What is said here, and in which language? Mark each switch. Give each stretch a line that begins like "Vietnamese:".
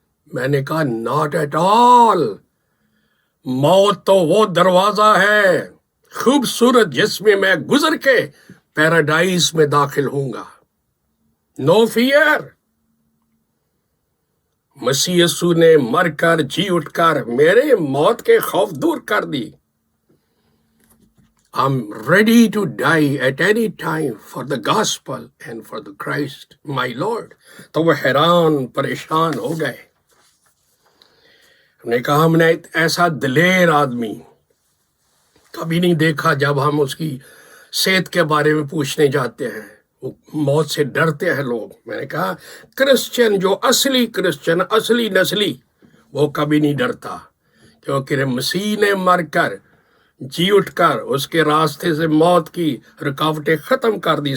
Hindi: मैंने कहा
English: Not at all.
Hindi: मौत तो वो दरवाजा है खूबसूरत जिसमें मैं गुजर के पैराडाइज में दाखिल होऊंगा।
English: No fear.
Hindi: मसीह यीशु ने मरकर जी उठकर मेरे मौत के खौफ दूर कर दी।
English: I'm ready to die at any time for the gospel and for the Christ, my Lord.
Hindi: तो वो हैरान परेशान हो गए। हमने कहा हमने ऐसा दिलेर आदमी कभी नहीं देखा। जब हम उसकी सेहत के बारे में पूछने जाते हैं, वो मौत से डरते हैं लोग। मैंने कहा क्रिश्चियन, जो असली क्रिश्चियन, असली नस्ली, वो कभी नहीं डरता, क्योंकि मसीह ने मरकर जी उठकर उसके रास्ते से मौत की रुकावटें खत्म कर दी।